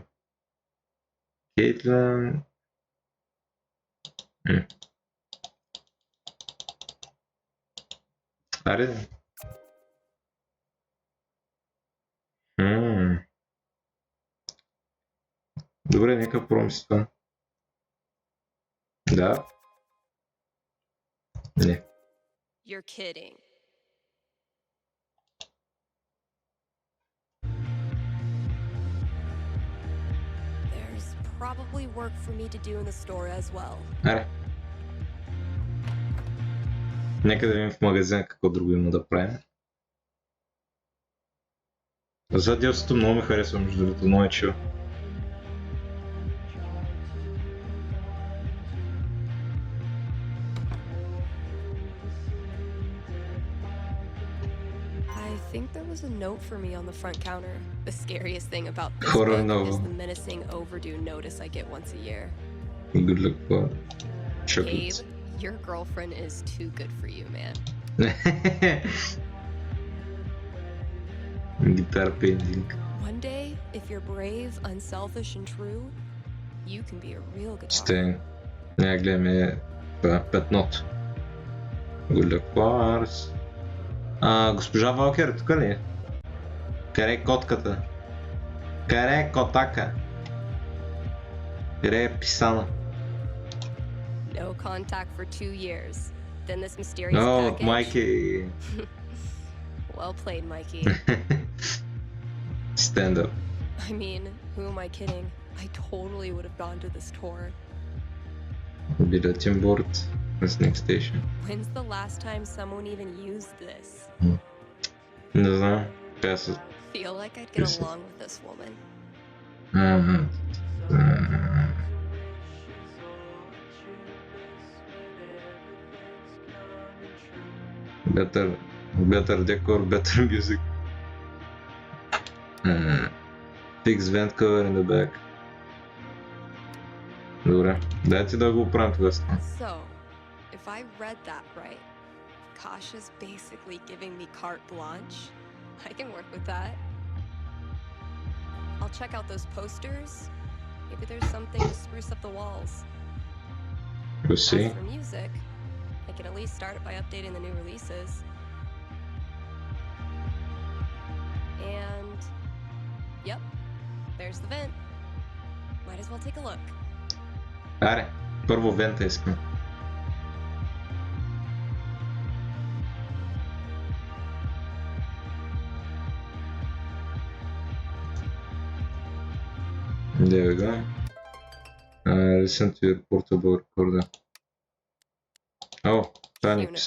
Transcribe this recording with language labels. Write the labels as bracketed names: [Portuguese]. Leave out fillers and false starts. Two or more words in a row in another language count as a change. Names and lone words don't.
[Bulgarian] Кейтлин. Аре. Добре, нека пробвам си това. Да. Не. [English] You're kidding. There's probably work for me to do in the store as well. [Bulgarian] Аре. Нека да видим в магазина какво друго има да правим. За DLC-то много ми харесва, между другото, много е чил. [English] I think there was a note for me on the front counter. The scariest thing about this Horror book novel. is the menacing overdue notice I get once a year. Good luck for Gabe, chocolates. your girlfriend is too good for you, man. Guitar painting. One day, if you're brave, unselfish, and true, you can be a real guitar. [Bulgarian] Ще гледаме петното. [English] Good luck for [Bulgarian] госпожа Валкер, тук ли е? Къде е котката? Къде е котака? Къде е писана? [English] No contact for 2 years. Then this mysterious О, package. Майки. Well played, Mikey. Stand up. I mean, who am I kidding? I totally would have gone to this tour. Bulletin board. That's next station. When's the last time someone even used this? [Bulgarian] Не знам. [English] Pass it. Feel like I'd get Yes. along with this woman. Better decor, better music. Fix vent cover in the back. [Bulgarian] Добре, дайте да го оправим тогава. [English] So, if I read that right, Kasha's basically giving me carte blanche. I can work with that. I'll check out those posters. Maybe there's something to spruce up the walls. We'll see. As for music, I can at least start it by updating the new releases. And, yep, there's the vent. Might as well take a look. [Bulgarian] Аре, първо вента искам. [English] There we go. Listen to your portable recorder. [Bulgarian] Oh, това не писа.